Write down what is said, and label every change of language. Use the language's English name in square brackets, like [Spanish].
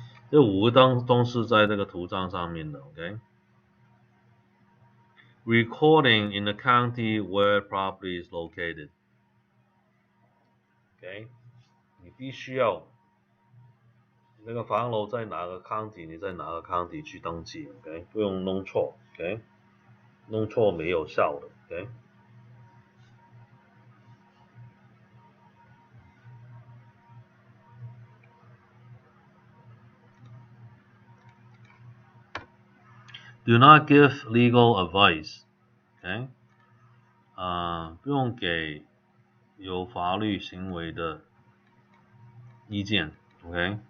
[Chinese] 这5个都是在这个图章上面的 ，OK? [English] Recording in the county where property is located. [Chinese] OK, 你必须要那个房楼在哪个 county， 你在哪个 county 去登记 ，OK？不用弄错 ，OK？ 弄错没有效的 ，OK？ [English] Do not give legal advice, OK？ [Chinese] 不用给有法律行为的意见 ，OK？